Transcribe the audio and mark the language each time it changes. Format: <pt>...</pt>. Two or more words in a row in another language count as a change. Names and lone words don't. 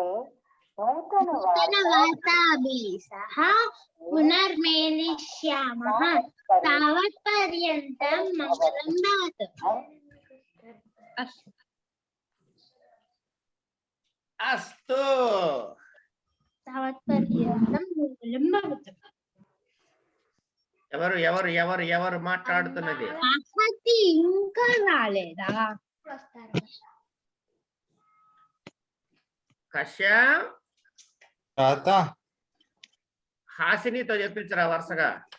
<sa>नूतनवार्ताभिः सह पुनर्मेलिष्यामः। तावत्पर्यन्तं मङ्गलं भवतु। अस्तु तावत्पर्यन्तं मङ्गलं भवतु।</sa> <te>ఎవరు ఎవరు ఎవరు ఎవరు మాట్లాడుతున్నది? ఆహతి ఇంకా రాలేదా? కశ్యప్ తాత హాసినితో చెప్పించరా వరుసగా.</te>